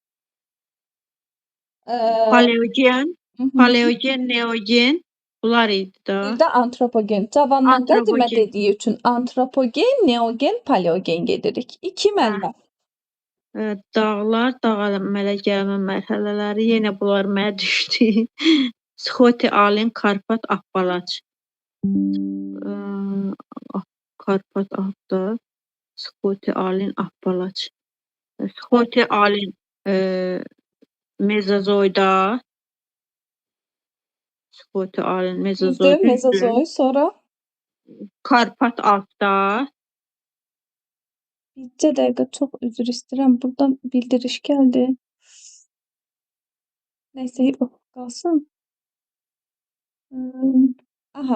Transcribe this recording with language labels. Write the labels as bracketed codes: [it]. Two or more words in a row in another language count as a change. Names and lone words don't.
[az] Paleogen, neogen bunlar idi da. Bir də antropogen. Cavandan qədimə dediyi üçün antropogen, neogen, paleogen gedirik. 2 müəllimə. Dağlar, dağ əmələ gəlmə mərhələləri, yenə bunlar mənə düşdü. Sxoti, Alin, Karpat, Appalaç. Karpat adda, Sxoti, Alin, Appalaç. Sxoti, Alin Mezozoyda. Sxoti, Alin, Mezozoy. Mezozoy, sonra? Karpat altda. Bircə dəqiqə, çox üzr istəyirəm. Buradan bildiriş gəldi. Nəysə, qalsın. Aha.